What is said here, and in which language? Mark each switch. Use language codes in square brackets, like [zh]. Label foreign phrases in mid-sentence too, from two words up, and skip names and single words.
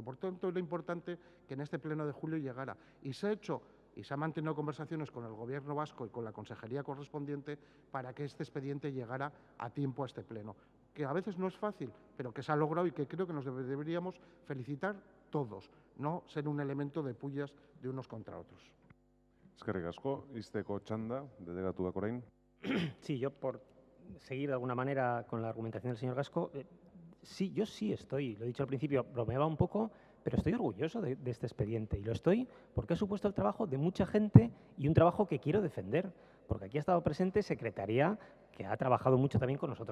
[es] Por tanto, era importante que en este Pleno de julio llegara. Y se ha hecho y se han mantenido conversaciones con el Gobierno vasco y con la consejería correspondiente para que este expediente llegara a tiempo a este Pleno. Que a veces no es fácil, pero que se ha logrado y que creo que nos deberíamos felicitar todos, no ser un elemento de pullas de unos contra otros. [eu] Eskerrik asko, izteko txanda, delegatuak orain. [es] Sí, yo por seguir de alguna manera con la argumentación del señor Gasco, sí, yo sí estoy, lo he dicho al principio, bromeaba un poco, pero estoy orgulloso de este expediente y lo estoy porque ha supuesto el trabajo de mucha gente y un trabajo que quiero defender, porque aquí ha estado presente Secretaría, que ha trabajado mucho también con nosotros.